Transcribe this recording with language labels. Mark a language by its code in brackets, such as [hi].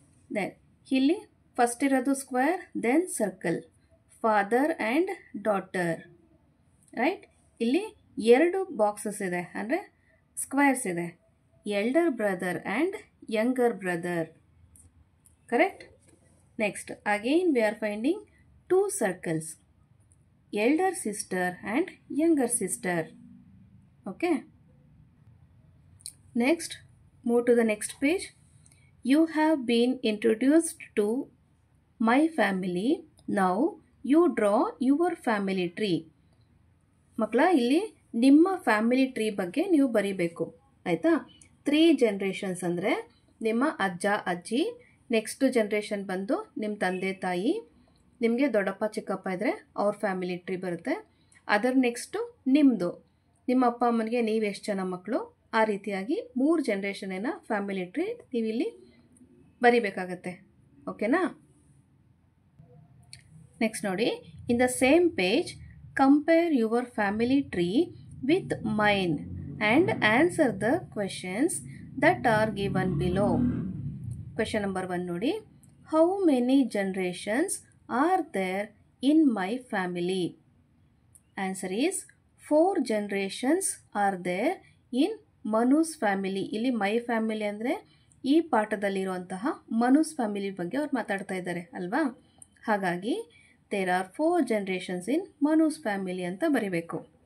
[en] Then ಇಲ್ಲಿ first ಇರೋದು square, then circle. Father and daughter. Right. [kn] ಇಲ್ಲಿ ಎರಡು ಬಾಕ್ಸಸ್ ಇದೆ ಅಂದರೆ ಸ್ಕ್ವೇರ್ಸ್ ಇದೆ. [en] Elder brother and younger brother. Correct. Next again we are finding two circles, elder sister and younger sister. Okay. Next, move to the next page. You have been introduced to my family. Now you draw your family tree. [kn] ಮಕ್ಕಳ, ಇಲ್ಲಿ ನಿಮ್ಮ family tree ಬಗ್ಗೆ ನೀವು ಬರೀಬೇಕು. ಆಯಿತಾ? 3 generations ಅಂದರೆ ನಿಮ್ಮ ಅಜ್ಜ ಅಜ್ಜಿ, ನೆಕ್ಸ್ಟ್ ಜನ್ರೇಷನ್ ಬಂದು ನಿಮ್ಮ ತಂದೆ ತಾಯಿ, ನಿಮಗೆ ದೊಡ್ಡಪ್ಪ ಚಿಕ್ಕಪ್ಪ ಇದ್ದರೆ ಅವ್ರ ಫ್ಯಾಮಿಲಿ ಟ್ರೀ ಬರುತ್ತೆ. ಅದರ ನೆಕ್ಸ್ಟು ನಿಮ್ಮದು, ನಿಮ್ಮ ಅಪ್ಪ ಅಮ್ಮನಿಗೆ ನೀವು ಎಷ್ಟು ಜನ ಮಕ್ಕಳು, ಆ ರೀತಿಯಾಗಿ 3 ಜನ್ರೇಷನಿನ ಫ್ಯಾಮಿಲಿ ಟ್ರೀ ನೀವಿಲ್ಲಿ ಬರಿಬೇಕಾಗತ್ತೆ. ಓಕೆನಾ? [en] Next ನೋಡಿ, in the same page compare your family tree with mine and answer the questions that are given below. Question number 1 ನೋಡಿ, how many generations are there in my family? Answer is 4 generations are there in mine's family. [kn] ಇಲ್ಲಿ my family ಅಂದರೆ ಈ ಪಾಠದಲ್ಲಿರುವಂತಹ ಮನುಸ್ family ಬಗ್ಗೆ ಅವ್ರು ಮಾತಾಡ್ತಾ ಇದ್ದಾರೆ ಅಲ್ವಾ. [en] ಹಾಗಾಗಿ there are 4 generations in mine's family [kn] ಅಂತ ಬರಿಬೇಕು.